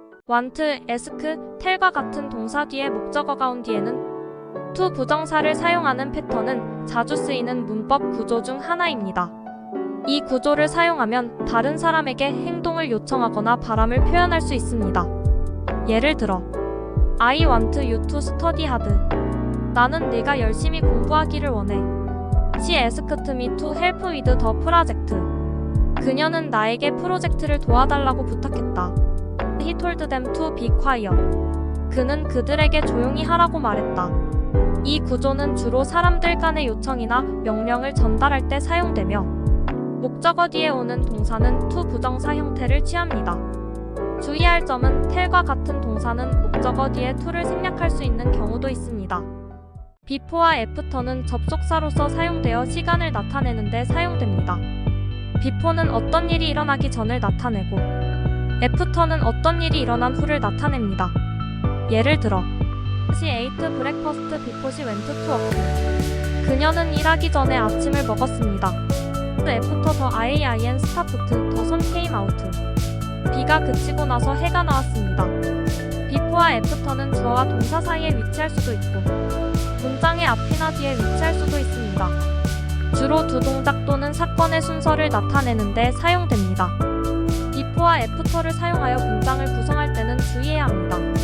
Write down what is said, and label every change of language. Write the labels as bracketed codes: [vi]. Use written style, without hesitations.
[ko] want, ask, tell과 같은 동사 뒤에 목적어가 온 뒤에는 to 부정사를 사용하는 패턴은 자주 쓰이는 문법 구조 중 하나입니다. 이 구조를 사용하면 다른 사람에게 행동을 요청하거나 바람을 표현할 수 있습니다. 예를 들어 [en] I want you to study hard. [ko] 나는 네가 열심히 공부하기를 원해. [en] She asked me to help with the project. [ko] 그녀는 나에게 프로젝트를 도와달라고 부탁했다. [en] He told them to be quiet. [ko] 그는 그들에게 조용히 하라고 말했다. 이 구조는 주로 사람들 간의 요청이나 명령을 전달할 때 사용되며 목적어 뒤에 오는 동사는 to 부정사 형태를 취합니다. 주의할 점은 tell과 같은 동사는 목적어 뒤에 to를 생략할 수 있는 경우도 있습니다. before와 after는 접속사로서 사용되어 시간을 나타내는 데 사용됩니다. before는 어떤 일이 일어나기 전을 나타내고 after는 어떤 일이 일어난 후를 나타냅니다. 예를 들어 [en] She ate breakfast before she went to work. [ko] 그녀는 일하기 전에 아침을 먹었습니다. [en] After the rain stopped, the sun came out. [ko] 비가 그치고 나서 해가 나왔습니다. before와 after는 주어와 동사 사이에 위치할 수도 있고 문장의 앞이나 뒤에 위치할 수도 있습니다. 주로 두 동작 또는 사건의 순서를 나타내는 데 사용됩니다. before와 after를 사용하여 문장을 구성할 때는 주의해야 합니다.